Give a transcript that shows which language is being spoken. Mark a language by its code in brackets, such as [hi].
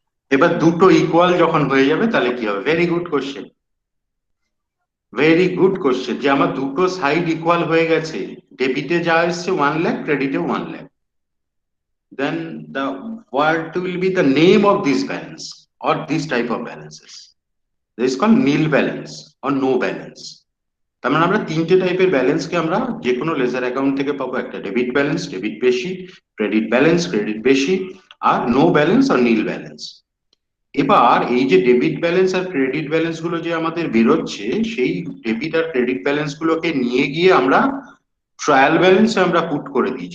[bn] এবার দুটো ইকুয়াল যখন হয়ে যাবে তাহলে কি হবে? Very good question, very good question, যে আমার দুটো সাইড ইকুয়াল হয়ে গেছে, ডেবিটে যা এসছে 1 লাখ, ক্রেডিটে 1 lakh, [en] then what will be the name of this balance or this type of balances? This is called nil balance or no balance. [bn] তার মানে আমরা তিনটে টাইপের ব্যালেন্সকে আমরা যে কোনো লেজার অ্যাকাউন্ট থেকে পাবো। একটা ডেবিট ব্যালেন্স, ডেবিট বেশি, ক্রেডিট ব্যালেন্স, ক্রেডিট বেশি, আর নো ব্যালেন্স আর নীল ব্যালেন্স। এবার এই যে ডেবিট ব্যালেন্স আর ক্রেডিট ব্যালেন্স গুলো যে আমাদের বেরোচ্ছে, সেই ডেবিট আর ক্রেডিট ব্যালেন্স গুলোকে নিয়ে গিয়ে আমরা ট্রায়াল ব্যালেন্সে আমরা পুট করে দিই।